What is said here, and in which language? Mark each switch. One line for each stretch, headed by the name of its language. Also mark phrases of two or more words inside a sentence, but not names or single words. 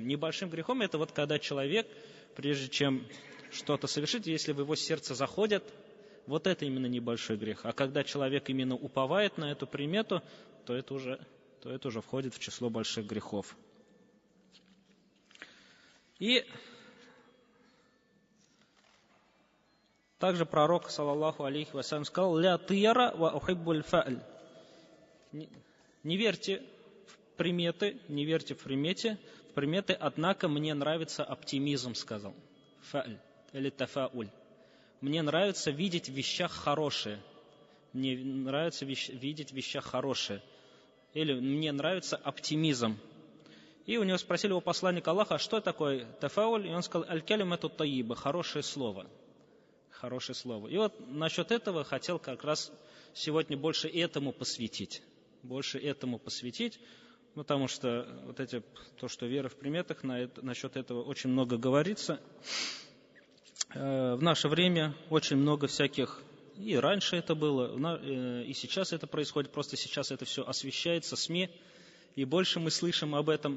Russian: Небольшим грехом это вот когда человек, прежде чем что-то совершить, если в его сердце заходит, вот это именно небольшой грех. А когда человек именно уповает на эту примету, то это уже входит в число больших грехов. И также пророк,
Arabic: صلى الله عليه وسلم, сказал: «لا طيرة وأحب الفأل».
Russian: Не верьте в приметы, однако мне нравится оптимизм, сказал. Фа'ль или тафауль. Мне нравится видеть в вещах хорошее. Или мне нравится оптимизм. И у него спросили у посланника Аллаха: а что такое тафауль? И он сказал:
Arabic: الكلمة الطيبة,
Russian: хорошее слово. И вот насчет этого хотел как раз сегодня больше этому посвятить, потому что то, что вера в приметах, насчет этого очень много говорится. В наше время очень много всяких, и раньше это было, и сейчас это происходит, просто сейчас это все освещается СМИ, и больше мы слышим об этом.